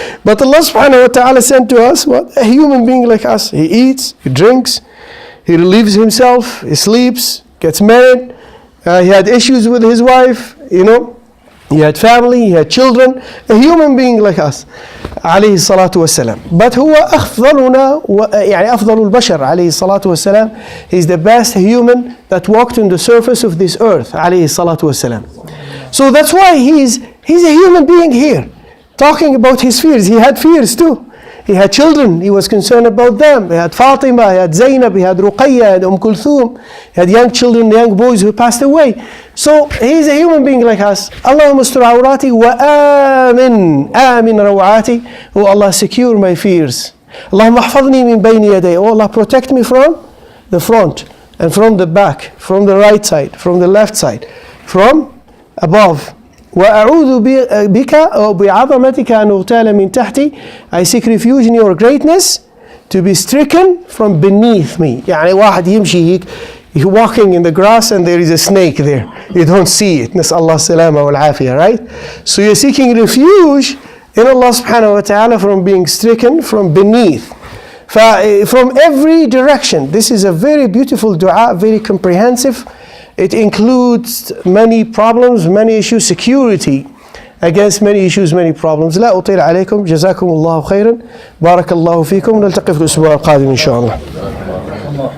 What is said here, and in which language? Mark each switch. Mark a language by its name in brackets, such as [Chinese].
[English] But Allah subhanahu wa ta'ala sent to us what? A human being like us. He eats, he drinks, he relieves himself, he sleeps, gets married, he had issues with his wife, he had family, he had children, a human being like us, [Arabic] عليه الصلاة والسلام. But هو أفضلنا أفضل البشر عليه الصلاة والسلام. [English] He's the best human that walked on the surface of this earth, [Arabic] عليه الصلاة والسلام. [English] So that's why he's a human being here, talking about his fears. He had fears too. He had children, he was concerned about them. He had Fatima, he had Zainab, he had Ruqayya, he had Kulthum. He had young children, young boys who passed away. So he's a human being like us. [Arabic] Allahumma astur awrati wa amin rawati. [English] Oh Allah, secure my fears. [Arabic] Allahumma ahfadni min bayni yaday. [English] Oh Allah, protect me from the front and from the back, from the right side, from the left side, from above. [Arabic] وأعوذ بك أو بعظمتك أن أغتال من تحتي. [English] I seek refuge in your greatness to be stricken from beneath me. [Arabic] واحد يمشي هيك, [English] you're walking in the grass and there is a snake there. You don't see it. [Arabic] نسأل الله السلامة والعافية, [English] right? So you're seeking refuge in Allah subhanahu wa ta'ala from being stricken from beneath. From every direction. This is a very beautiful dua, very comprehensive. It includes many problems, many issues, security against many issues, many problems. [Arabic] لا أطيل عليكم. جزاكم الله خيرا. بارك الله فيكم. نلتقي في الأسبوع القادم إن شاء الله.